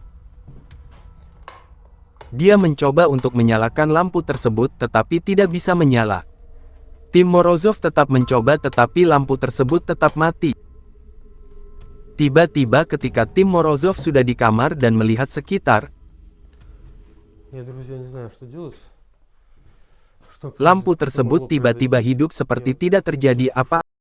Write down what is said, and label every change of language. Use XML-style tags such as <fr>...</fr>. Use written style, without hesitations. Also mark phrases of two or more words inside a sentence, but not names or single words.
<id>Dia mencoba untuk menyalakan lampu tersebut tetapi tidak bisa menyala. Tim Morozov tetap mencoba tetapi lampu tersebut tetap mati. Tiba-tiba ketika Tim Morozov sudah di kamar dan melihat sekitar,</id> <ru>Я, друзья, не знаю, что делать.</ru> <id>lampu tersebut tiba-tiba hidup seperti tidak terjadi apa.</id>